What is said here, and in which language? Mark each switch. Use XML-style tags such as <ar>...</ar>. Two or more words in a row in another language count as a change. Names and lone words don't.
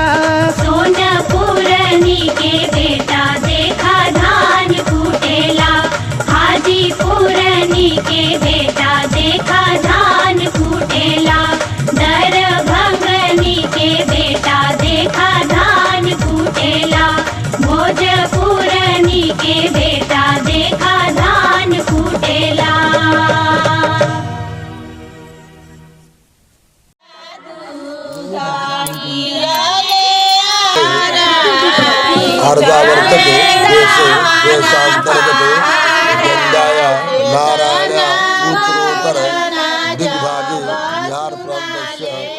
<bho>सोना पुरानी के बेटा देखा धान कुटेला हाजी पुरानी के बेटा देखा धान कुटेला दरभंगनी के बेटा देखा धान कुटेला भोजपुरानी के बेटा देखा धान कुटेला</bho> <sa>अर्धावर्तते देशांतर्गते गंगाया नारायण उत्तरोत्तर दिग्भागे बिहार प्रांतस्य</sa>